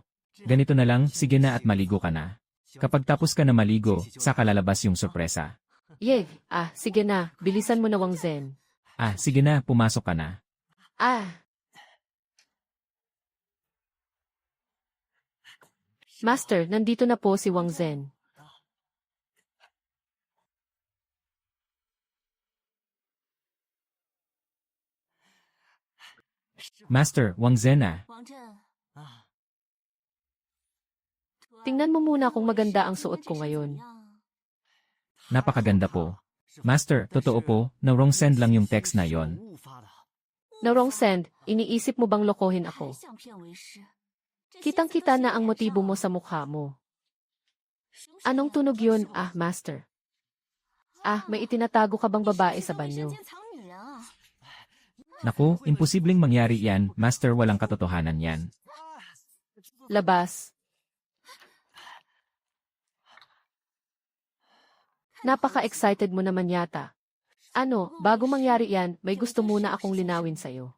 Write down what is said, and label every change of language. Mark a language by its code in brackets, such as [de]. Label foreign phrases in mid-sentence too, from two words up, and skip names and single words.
[tl] Ganito na lang, sige na at maligo ka na. Kapag tapos ka na maligo, saka lalabas yung sorpresa. Sige na, bilisan mo na Wang Zhen. Ah, sige na, pumasok ka na. Master, nandito na po si Wang Zhen. Master, Wang Zhen ah. [zh] 王震， [tl] Tingnan mo muna kung maganda ang suot ko ngayon. Napakaganda po. Master, totoo po, na [en] wrong send [tl] lang yung text na yon. [zh] 误发的。 [tl] Na [en] wrong send, [tl] iniisip mo bang lokohin [zh] 还 [tl] ako? [zh] 想骗为师？ [tl] Kitang-kita na ang motibo mo sa mukha mo. Anong tunog yun, Master? May itinatago ka bang babae sa banyo? [zh] 藏女人啊！ [tl] Naku, imposibleng mangyari yan, Master, walang katotohanan yan. Labas. Napaka-excited mo naman yata. Ano, bago mangyari yan, may gusto muna akong linawin sa'yo.